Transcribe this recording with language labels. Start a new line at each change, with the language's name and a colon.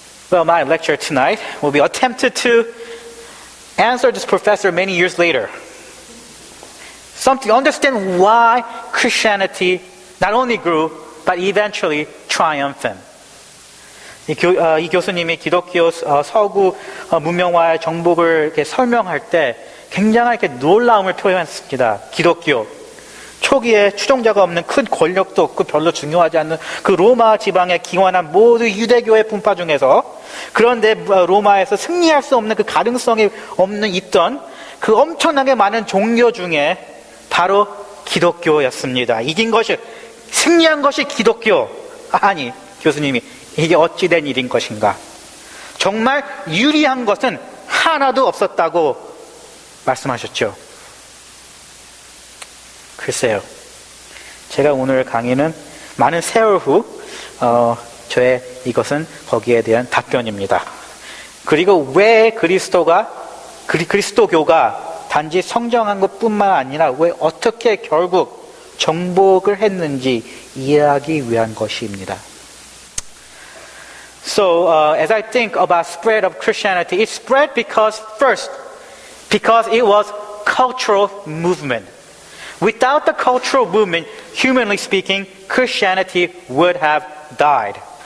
English: Well, my lecture tonight will be attempted to answer this professor many years later. Something to understand why Christianity not only grew, but eventually triumphed.
Korean: 이 교수님이 기독교 서구 문명화의 정복을 이렇게 설명할 때 굉장한 이렇게 놀라움을 표현했습니다. 기독교 초기에 추종자가 없는 큰 권력도 없고 별로 중요하지 않는 그 로마 지방에 기원한 모두 유대교의 분파 중에서, 그런데 로마에서 승리할 수 없는 그 가능성이 있던 그 엄청나게 많은 종교 중에 바로 기독교였습니다. 승리한 것이 기독교. 아니, 교수님이 이게 어찌된 일인 것인가? 정말 유리한 것은 하나도 없었다고 말씀하셨죠. 글쎄요, 제가 오늘 강의는 많은 세월 후 저의 이것은 거기에 대한 답변입니다. 그리고 왜 그리스도교가 단지 성장한 것뿐만 아니라 왜 어떻게 결국 정복을 했는지 이해하기 위한 것입니다.
English: So, as I think about spread of Christianity, it spread because it was cultural movement. Without the cultural movement, humanly speaking, Christianity would have died.